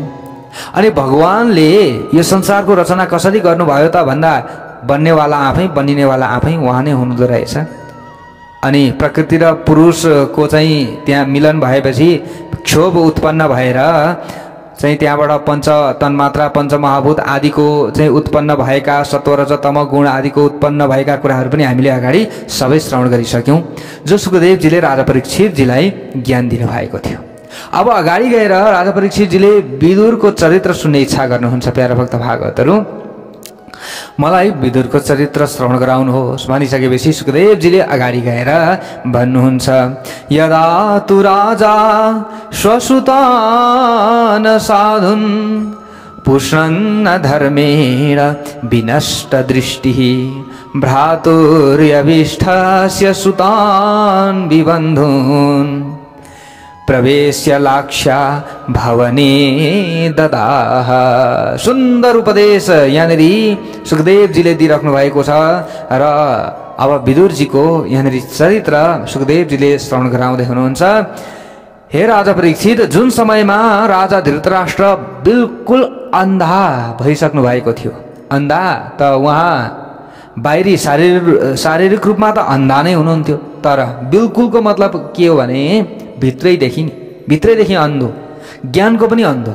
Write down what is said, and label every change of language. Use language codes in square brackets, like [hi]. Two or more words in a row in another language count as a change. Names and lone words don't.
[ne] अनि भगवानले यो संसारको रचना कसरी गर्नुभयो त भन्दा बन्नेवाला आफै, बनिनेवाला आफै उहाँ नै हुनुहुँदो रहेछ। अनि प्रकृति र पुरुषको चाहिँ त्यहाँ मिलन भएपछि क्षोभ उत्पन्न भएर चाहिँ त्यहाँबाट पञ्च तन्मात्रा, पञ्चमहाभूत आदिको चाहिँ उत्पन्न भएका सत्व रज तम गुण आदिको उत्पन्न भएका कुराहरू पनि हामीले अगाडि सबै श्रवण गरिसक्यौँ, जो सुखदेवजीले राजा परीक्षितजीलाई ज्ञान दिनुभएको थियो। अब अगाडि गएर राजा परीक्षितजीले विदुरको चरित्र सुन्ने इच्छा गर्नुहुन्छ प्यारा भक्त भागवतहरू। मलाई विदुरको चरित्र श्रवण गराउनुहोस् भनिसकेपछि सुखदेवजीले अगाडि गएर भन्नुहुन्छ, [sa] यदा तु राजा स्वसुतान साधुन पुष्णन्न धर्मेण विनष्ट दृष्टिः भ्रातुर्यभिष्ठस्य सुतान् विबन्धून् प्रवेश्य लाक्षा भवने ददाह। [ne] सुन्दर उपदेश यहाँनिर सुखदेवजीले दिइराख्नु भएको छ र अब विदुरजीको यहाँनिर चरित्र सुखदेवजीले श्रवण गराउँदै हुनुहुन्छ। हे राजा परीक्षित, जुन समयमा राजा धृतराष्ट्र बिल्कुल अन्धा भइसक्नु भएको थियो, अन्धा त उहाँ बाहिरी शारीरिक रूपमा त अन्धा नै हुनुहुन्थ्यो, तर बिल्कुलको मतलब के हो भने भित्रैदेखि अन्धो, ज्ञानको पनि अन्धो।